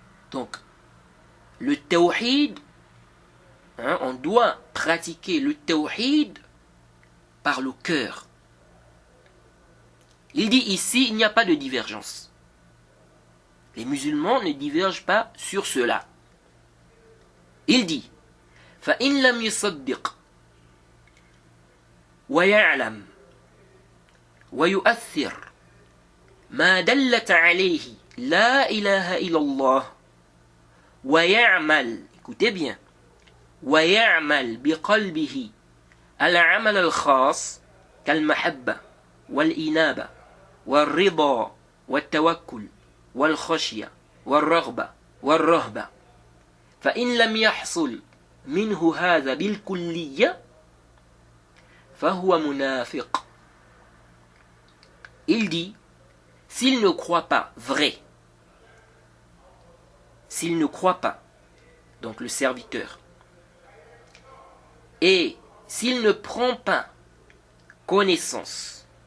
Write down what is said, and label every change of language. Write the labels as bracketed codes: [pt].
[fr] Donc, le tawhid, on doit pratiquer le tawhid par le cœur. Il dit ici, il n'y a pas de divergence. Les musulmans ne divergent pas sur cela. Il dit, [ar] فَإِنْ لَمْ يُصَدِّقْ وَيَعْلَمْ وَيُؤَثِّرْ مَا دَلَّتْ عَلَيْهِ لَا إِلَهَ إِلَّا اللَّهِ وَيَعْمَلْ, [fr] écoutez bien, [ar] وَيَعْمَلْ بِقَلْبِهِ الْعَمَلَ الْخَاص كالمحبة والإنابة والرضا والتوكل والخشية والرغبة والرهبة فإن لم يحصل منه هذا بالكلية فهو منافق. [fr] Il dit, s'il ne croit pas vrai, s'il ne croit pas, donc le serviteur, et s'il ne prend pas connaissance,